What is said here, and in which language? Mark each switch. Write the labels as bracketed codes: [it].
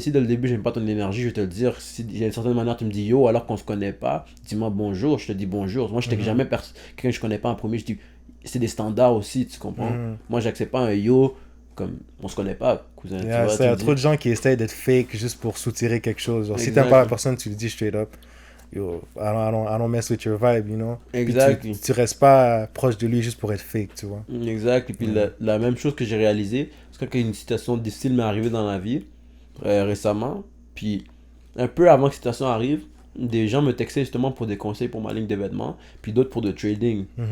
[fr] Si dès le début, j'aime pas ton énergie, je vais te le dire. Si il y a une certaine manière, tu me dis yo alors qu'on se connaît pas, dis-moi bonjour, je te dis bonjour. Moi, je t'ai jamais quelqu'un que je connais pas en premier, je dis c'est des standards aussi, tu comprends? Moi, j'accepte pas un yo comme on se connaît pas, cousin. Il y a trop de gens qui essayent d'être fake juste pour soutirer quelque chose. Genre, si t'aimes pas la personne, tu le dis [en] straight up. yo, I don't mess with your vibe, you know. [fr] Exact. Puis tu restes pas proche de lui juste pour être fake, tu vois. Exact. Et puis la même chose que j'ai réalisé, c'est quand une situation difficile m'est arrivée dans la vie, récemment, puis un peu avant que cette situation arrive, des gens me textaient justement pour des conseils pour ma ligne de vêtements, puis d'autres pour de trading.